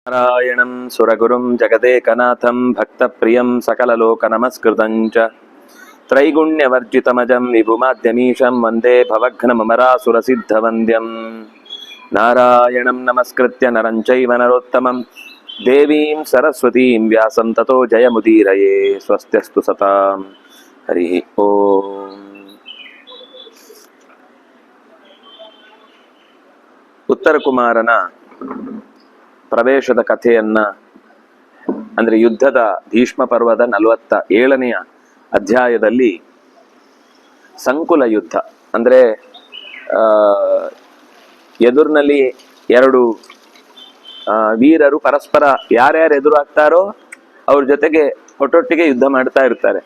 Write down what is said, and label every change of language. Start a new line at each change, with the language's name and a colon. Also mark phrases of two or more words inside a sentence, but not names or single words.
Sanskrit: ನಾರಾಯಣಂ ಸುರಗುರುಂ ಜಗದೇಕನಾಥಂ ಭಕ್ತಪ್ರಿಯಂ ಸಕಲಲೋಕನಮಸ್ಕೃತಂ ಚ ತ್ರೈಗುಣ್ಯವರ್ಜಿತಮಜಂ ವಿಭುಮಾದ್ಯಮೀಶಂ ವಂದೇ ಭವಘ್ನಮರಾಸುರಸಿದ್ಧವಂದ್ಯಂ ನಾರಾಯಣಂ ನಮಸ್ಕೃತ್ಯ ನರಂ ಚೈವ ನರೋತ್ತಮಂ ದೇವೀಂ ಸರಸ್ವತೀಂ ವ್ಯಾಸಂ ತತೋ ಜಯಮುದೀರಯೇ. ಸ್ವಸ್ತ್ಯಸ್ತು ಸತಾಂ. ಹರಿ ಓಂ.
Kannada: ಉತ್ತರ ಕುಮಾರನ ಪ್ರವೇಶದ ಕಥೆಯನ್ನ, ಅಂದ್ರೆ ಯುದ್ಧದ ಭೀಷ್ಮ ಪರ್ವದ 47ನೆಯ ಅಧ್ಯಾಯದಲ್ಲಿ ಸಂಕುಲ ಯುದ್ಧ, ಅಂದ್ರೆ ಎದುರಿನಲ್ಲಿ ಎರಡು ವೀರರು ಪರಸ್ಪರ ಯಾರ್ಯಾರು ಎದುರು ಆಗ್ತಾರೋ ಅವ್ರ ಜೊತೆಗೆ ಒಟ್ಟೊಟ್ಟಿಗೆ ಯುದ್ಧ ಮಾಡ್ತಾ ಇರ್ತಾರೆ.